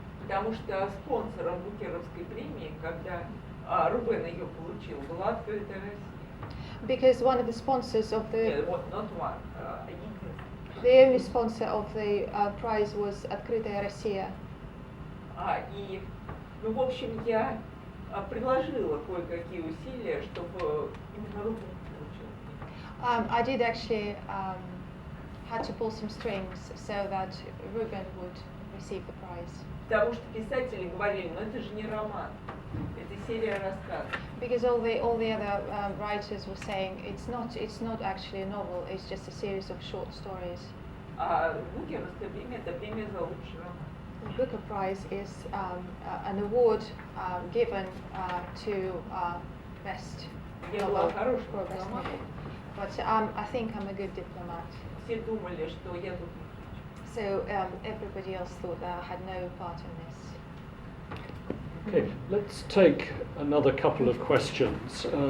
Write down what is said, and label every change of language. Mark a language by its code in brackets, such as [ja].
[ru] Потому что спонсором Букеровской премии, когда Рубен ее получил, была открытая Россия. [en] Because one of the sponsors of the [ru] Вот, [en] not one, [ru] единственный. [en] the only sponsor of the prize was Открытая Россия. [ru] И, ну, в общем, я приложила кое-какие усилия, чтобы именно Рубен получил. [en] I did actually had to pull some strings so that Ruben would receive the prize. [ru] Потому что писатели говорили, ну это же не роман, это серия рассказов. [en] Because all the other writers were saying it's not actually a novel, it's just a series of short stories. [ru] Букеровская премия – это премия за лучший роман. [en] The Booker Prize is an award given to best [ru] Я [en] novel [ru] была хорошим [en] for best novel. [ru] дипломатом. [en] But I think I'm a good diplomat. [ru] Все думали, что я тут ни при чем. [en] So everybody else thought that I had no part in this. Okay, let's take another couple of questions.